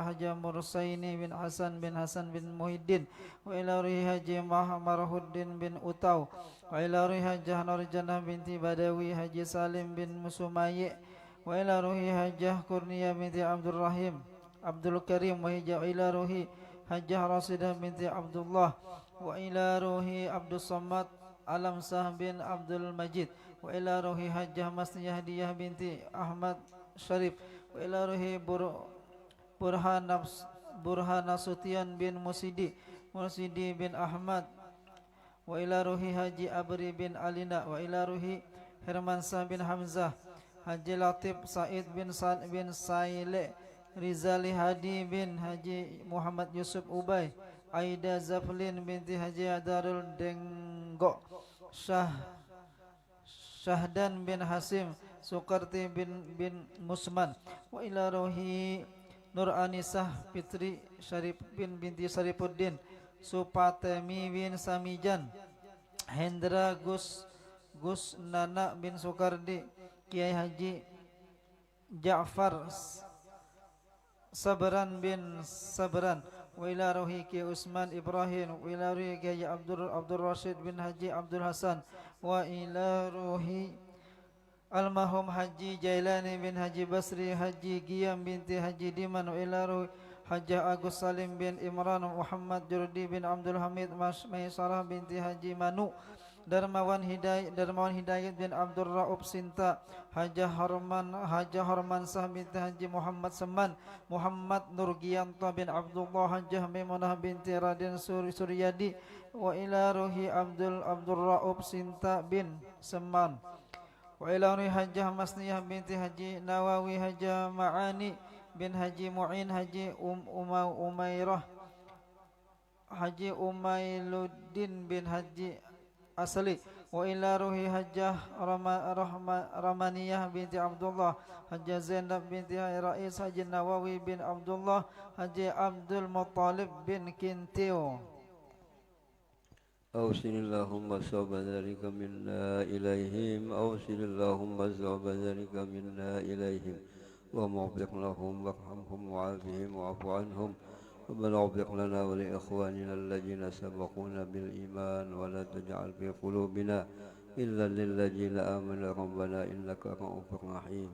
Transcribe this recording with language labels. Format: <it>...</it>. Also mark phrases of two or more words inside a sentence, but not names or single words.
<id>Haji Mursaini bin Hasan bin Muhyiddin,</id> <ar>وإلى روح</ar> <id>Haji Marhuddin bin Utau,</id> <ar>وإلى روح</ar> <id>Hajjah Nurjanah binti Badawi, Haji Salim bin Musumayi, wa ila ruhi Hajjah Kurnia binti Abdul Rahim Abdul Karim,</id> <ar>وإلى روح</ar> <id>Hajjah Rasidah binti Abdullah,</id> <ar>وإلى روح</ar> <id>Abdul Samad Alam Sah bin Abdul Majid,</id> <ar>وإلى روح</ar> <id>Hajjah Masniyah Diyah binti Ahmad Syarif,</id> <ar>وإلى روح</ar> <id>Burhanasutian bin Musidi bin Ahmad,</id> <ar>وإلى روح</ar> <id>Haji Abri bin Alina,</id> <ar>وإلى روح</ar> <id>Hermansah bin Hamzah, Haji Latif Said bin Saile, Rizali Hadi bin Haji Muhammad Yusuf Ubay, Aida Zaflin binti Haji Darul Denggo, Syahdan bin Hasim, Sukarti bin Musman,</id> <ar>وإلى روح</ar> <id>Nur Anisah Fitri Syarif binti Syarifuddin, Supatemi bin Samijan, Hendra Gus Nana bin Sukardi, Kiai Haji Ja'far Sabran bin Sabran,</id> <ar>وإلى روح</ar> <id>Ki Usman Ibrahim, wa</id> <ar>إلى روح</ar> <id>Ki Abdul Rashid bin Haji Abdul Hasan,</id> <ar>وإلى روح</ar> <id>Almarhum Haji Jailani bin Haji Basri, Haji Giyam binti Haji Diman,</id> <ar>وإلى روح Hajjah</ar> <id>Agus Salim bin Imran, Muhammad Jurdi bin Abdul Hamid, Maisarah binti Haji Manu, Darmawan Hidayat bin Abdul Raub Sinta, Hajjah Harmansah binti Haji Muhammad Seman, Muhammad Nurgianto bin Abdullah, Hajjah Maimunah binti Raden Suryadi,</id> <ar>وإلى روح</ar> <id>Abdul Raub Sinta bin Seman,</id> <ar>وإلى روح</ar> <id>Hajjah Masniyah binti Haji Nawawi, Hajjah Ma'ani bin Haji Mu'in, Haji Umairah, Haji Umailuddin bin Haji asli</id> <ar>وإلى روح</ar> <id>hajjah Ramaniyah binti Abdullah, Hajjah Zainab binti Rais Haji Nawawi bin Abdullah, Haji Abdul Muttalib bin Kintiu.</id> <ar>أوصل اللهم صوب ذلك منا إليهم، أوصل اللهم صوب ذلك منا إليهم، اللهم اغفر لهم وارحمهم وعافهم واعف عنهم، ربنا اغفر لنا ولإخواننا الذين سبقونا بالإيمان ولا تجعل في قلوبنا إلا للذين آمنوا ربنا إنك رؤوف رحيم.</ar>